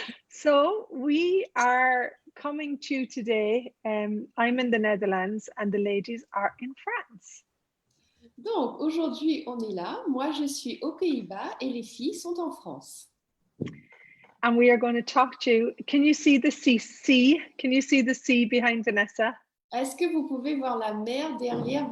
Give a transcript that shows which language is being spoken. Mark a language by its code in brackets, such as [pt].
[en] So we are coming to you today. I'm in the Netherlands and the ladies are in France. [fr] Donc, aujourd'hui, on est là. Moi, je suis aux Pays-Bas et les filles sont en France. [en] And we are going to talk to you. Can you see the sea? Can you see the sea behind Vanessa? [fr] Est-ce que vous pouvez voir la mer derrière